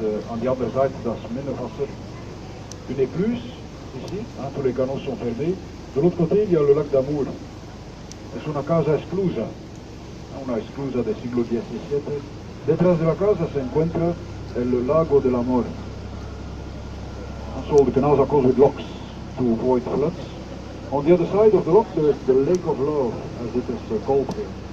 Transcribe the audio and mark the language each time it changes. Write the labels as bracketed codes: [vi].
[nl] Aan die andere zijde, dat is Minnewasser. [fr] Une écluse, ici, tous les canaux sont fermés. De l'autre côté, il y a le lac d'Amour. [es] Es una casa esclusa, una esclusa del siglo XVII. Detrás de la casa se encuentra el lago del amor. [en] And so the canals are closed with locks to avoid floods. On the other side of the lock, there's the Lake of Love, as it is called here.